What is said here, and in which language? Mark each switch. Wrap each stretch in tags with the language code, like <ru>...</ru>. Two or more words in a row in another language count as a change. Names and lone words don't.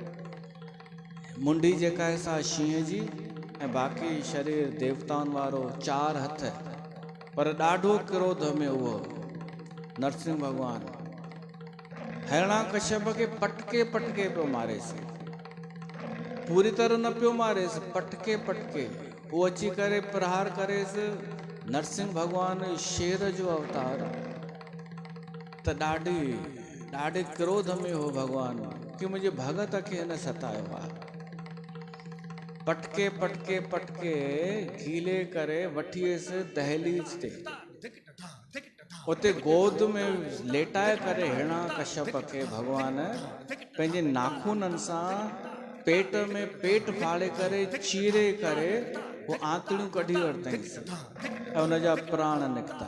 <sd>मुंडी जेका आहे सा शींहं जी ऐं बाक़ी शरीर देवताउनि वारो, 4 हथ, पर ॾाढो क्रोध में उहो नरसिंह भॻवानु हरणाकश्यप खे पटके पटके पियो मारेसि। पूरी तरह न पियो मारेसि, पटके पटके। उहो अची करे प्रहार करेसि। नरसिंह भॻवानु शेर जो अवतार, त ॾाढे क्रोध में हो भॻवानु कि मुंहिंजे भगत खे हिन सतायो आहे। पटके पटके पटके गीले करे वठियसि दहलीज ते, उते गोद में लेटाए करे हिरणाकश्यप खे भॻवानु पंहिंजे नाखूननि सां पेट में पेट फाड़े करे, चीरे करे वो आंतड़ियूं कढी वरितईंसि ऐं हुनजा प्राण निकिता।</sd>